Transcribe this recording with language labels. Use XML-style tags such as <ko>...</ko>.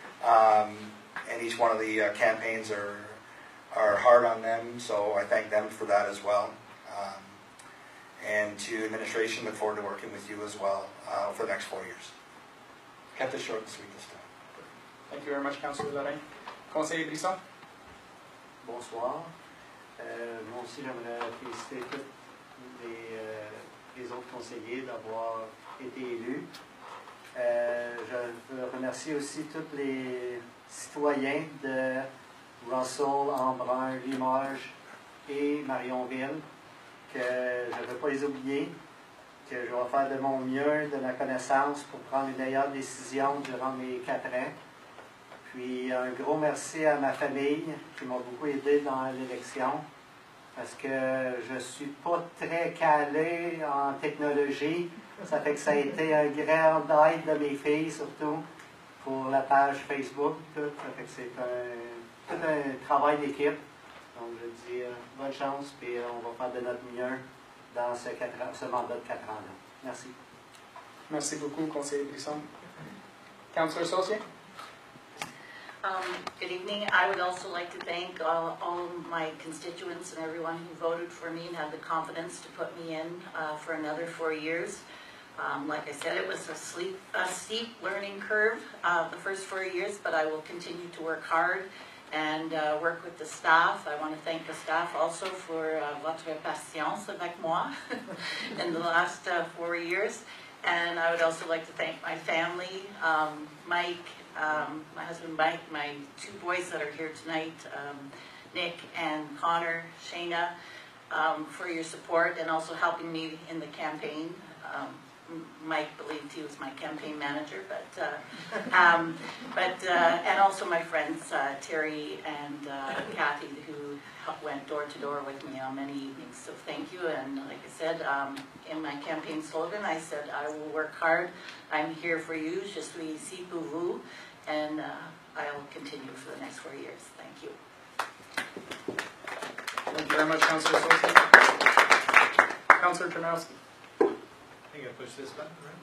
<en>And each one of the campaigns are hard on them, so I thank them for that as well. And to administration, look forward to working with you as well for the next 4 years. Kept it short and sweet this time. Thank you very much, Councillor Laurin.</en> <fr>Conseiller Brisson. Bonsoir. Moi aussi, j'aimerais féliciter tous les autres conseillers d'avoir été élus. Je veux remercier aussi tous les citoyens de Russell, Embrun, Limoges et Marionville, que je ne veux pas les oublier, que je vais faire de mon mieux, de ma connaissance, pour prendre les meilleures décisions durant mes 4 ans. Puis un gros merci à ma famille qui m'a beaucoup aidé dans l'élection, parce que je ne suis pas très calé en technologie. Ça fait que ça a été un grand aide de mes filles, surtout pour la page Facebook. Tout. Ça fait que c'est tout un travail d'équipe. Donc je dis bonne chance, puis on va faire de notre mieux dans ce mandat de 4 ans-là. Merci. Merci beaucoup, Conseiller Brisson.</fr> <en>Councillor Saucier. Good evening. I would also like to thank all my constituents and everyone who voted for me and had the confidence to put me in for another 4 years. Like I said, it was a steep learning curve the first 4 years, but I will continue to work hard and work with the staff. I want to thank the staff also for</en> <fr>votre patience avec moi</fr> <en>in the last 4 years. And I would also like to thank my family, Mike, my husband Mike, my 2 boys that are here tonight, Nick and Connor, Shayna, for your support and also helping me in the campaign. Mike believed he was my campaign manager, and also my friends Terry and Kathy, who went door to door with me on many evenings. So thank you. And like I said, in my campaign slogan, I said I will work hard. I'm here for you.</en> <fr>Je suis ici pour vous,</fr> <en>and I will continue for the next 4 years. Thank you. Thank you very much, Councillor Saucier. Councillor Tarnowski. I think I push this button, right?</en>